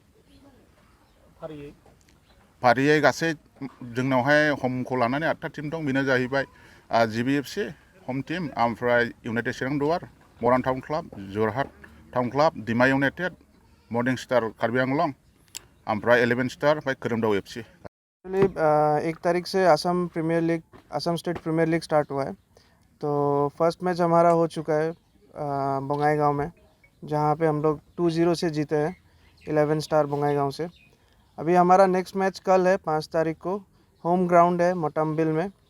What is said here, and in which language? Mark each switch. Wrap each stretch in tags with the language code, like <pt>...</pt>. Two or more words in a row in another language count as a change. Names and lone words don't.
<brx>फारियै गासै जोंनावहाय हमखौ लानानै 8था टिम दं। बेनो जाहैबाय जीबीएफसी हम टिम, ओमफ्राय इउनाइटेड चिरां दुवार, मरान टाउन क्लाब, जरहाट टाउन क्लाब, दिमा इउनाइटेड, मर्निं स्टार कार्बि आंलं, ओमफ्राय 11 स्टार, ओमफ्राय खोरोमदाव एफसी।</brx> <hi>1 तारीख से आसाम स्टेट प्रीमियर लीग स्टार्ट हुआ है। तो</hi> <en>first match</en> <hi>हमारा हो चुका है बंगाईगांव में, जहाँ पे हम लोग 2-0 से जीते हैं 11 स्टार बंगाईगांव से। अभी हमारा</hi> <en>next match</en> <hi>कल है 5 तारीख को,</hi> <en>home ground</en> <hi>है मोटमबिल में।</hi>